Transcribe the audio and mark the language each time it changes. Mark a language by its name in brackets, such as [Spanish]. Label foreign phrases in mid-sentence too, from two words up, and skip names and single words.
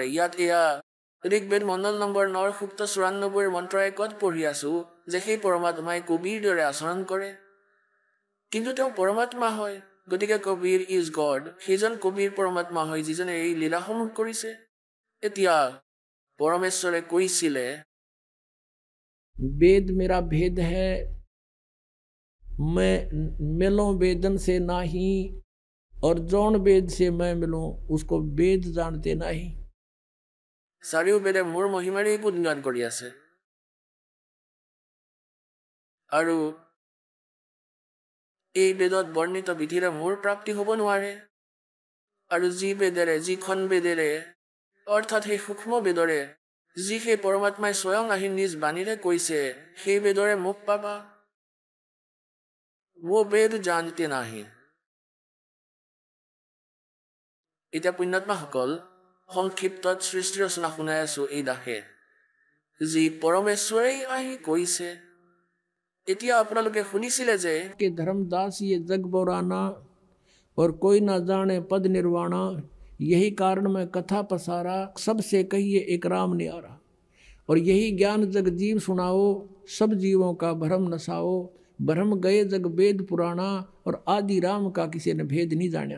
[Assamese] ইয়াত এয়া ঋগ্বেদ মণ্ডল নম্বৰ 9 সূক্ত 94 মন্ত্ৰ 1 পঢ়ি আছো যে সেই পৰমাত্মাই কবিৰ দৰে আচৰণ কৰে। কিন্তু তেওঁ পৰমাত্মা হয়, গতিকে কবিৰ [English] is God, [Assamese] সেইজন কবিৰ পৰমাত্মা হয় যিজনে এই লীলাসমূহ কৰিছে। এতিয়া পৰমেশ্বৰে কৈছিলে, [Hindi] वेद मेरा भेद है, मैं मिलूं वेदन से नाही, और जौन वेद से मैं मिलूं उसको वेद जानते नहीं। [Assamese] চাৰিও বেদে মোৰ মহিমাৰেই গুণগান কৰি আছে, আৰু এই বেদত বৰ্ণিত বিধিৰে মোৰ প্ৰাপ্তি হ'ব নোৱাৰে। আৰু যি বেদেৰে, যিখন বেদেৰে, অৰ্থাৎ সেই সূক্ষ্ম বেদৰে যি সেই পৰমাত্মাই স্বয়ং আহি নিজ বাণীৰে কৈছে, সেই বেদৰে মোক পাবা। [Hindi] वो वेद जानते नाही। [Assamese] এতিয়া পুণ্যাত্মাসকল, সংক্ষিপ্তত সৃষ্টি ৰচনা শুনাই আছো এই দাসে, যি পৰমেশ্বৰেই আহি কৈছে। এতিয়া আপোনালোকে শুনিছিলে যে [Hindi] कि धर्मदास ये जग बोराना और कोई ना जाने पद निर्वाणा, यही कारण मैं कथा पसारा, सबसे कहिए एक राम न्यारा, और यही ज्ञान जग जीव सुनाओ, सब जीवों का भ्रम नसाओ, भ्रम गए जग वेद पुराना, और आदि राम का किसी ने भेद नहीं जाना।